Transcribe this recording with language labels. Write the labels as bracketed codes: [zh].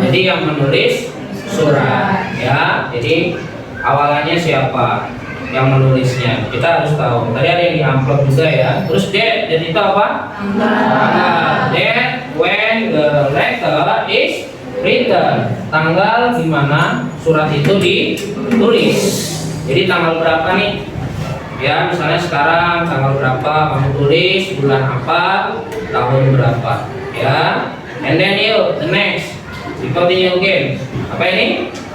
[id] Jadi yang menulis surat, ya. Jadi awalannya siapa yang menulisnya? Kita harus tahu. Tadi ada yang di amplop juga ya. Terus date, date itu apa? Tanggal. [en] Date when the letter is written. [id] Tanggal di mana surat itu ditulis. Jadi tanggal berapa nih? Ya, misalnya sekarang tanggal berapa kamu tulis, bulan apa, tahun berapa, ya. [en] And then you, the next, we continue again. [id] Apa ini?